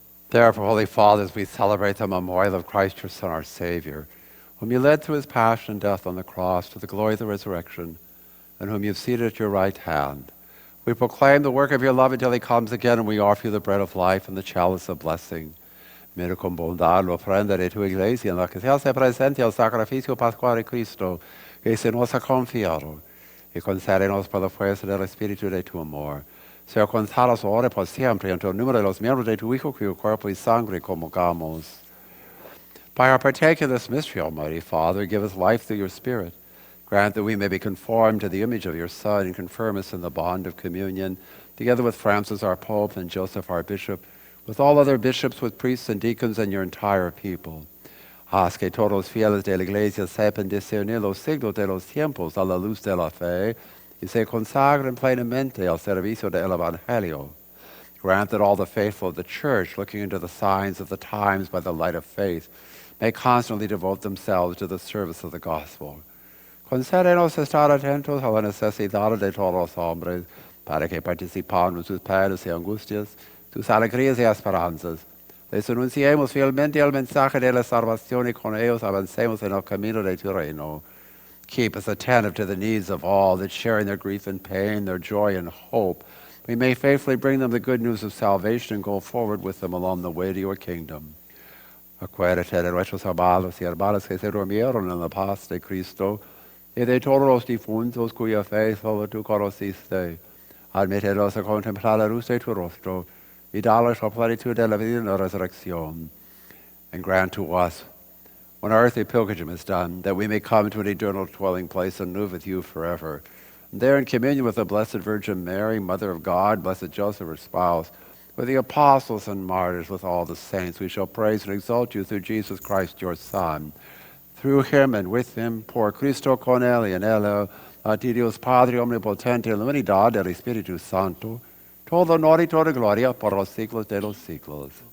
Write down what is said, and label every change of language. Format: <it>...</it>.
<en>Therefore, Holy Fathers, we celebrate the memorial of Christ, your Son, our Savior, whom you led through his passion and death on the cross to the glory of the resurrection, and whom you have seated at your right hand. We proclaim the work of your love until he comes again, and we offer you the bread of life and the chalice of blessing.</en> <es>Mira con bondad la ofrenda de tu iglesia, en la que se hace presente el sacrificio pascual de Cristo, que se nos ha confiado, y concédenos por la fuerza del Espíritu de tu amor, ser contados ahora por siempre entre el número de los miembros de tu Hijo, cuyo cuerpo y sangre comulgamos.</es> <en>By our partaking of this mystery, Almighty Father, give us life through your Spirit. Grant that we may be conformed to the image of your Son, and confirm us in the bond of communion, together with Francis our Pope and Joseph our Bishop, with all other bishops, with priests and deacons, and your entire people.</en> <es>Haz que todos los fieles de la Iglesia sepan discernir los signos de los tiempos a la luz de la fe, y se consagren plenamente al servicio del Evangelio.</es> <en>Grant that all the faithful of the Church, looking into the signs of the times by the light of faith, may constantly devote themselves to the service of the gospel.</en> <es>Concédenos estar atentos a la necesidad de todos los hombres, para que participando en sus penas y angustias, sus alegrías y esperanzas, les anunciemos fielmente el mensaje de la salvación y con ellos avancemos en el camino de tu reino.</es> <en>Keep us attentive to the needs of all, that sharing their grief and pain, their joy and hope, we may faithfully bring them the good news of salvation and go forward with them along the way to your kingdom.</en> <es>Acuérdate de nuestros hermanos y hermanas que se durmieron en la paz de Cristo, y de todos los difuntos cuya fe solo tú conociste. Admítelos a contemplar la luz de tu rostro, y dalos la plenitud de la vida y la resurrección.</es> <en>And grant to us, when our earthly pilgrimage is done, that we may come to an eternal dwelling place and live with you forever. And there in communion with the Blessed Virgin Mary, Mother of God, Blessed Joseph, her spouse, with the apostles and martyrs, with all the saints. We shall praise and exalt you through Jesus Christ, your Son. Through him and with him,</en> <es>por Cristo con él y en él, a ti Dios Padre omnipotente, en la unidad del Espíritu Santo, todo honor y toda gloria por los siglos de los siglos.</es>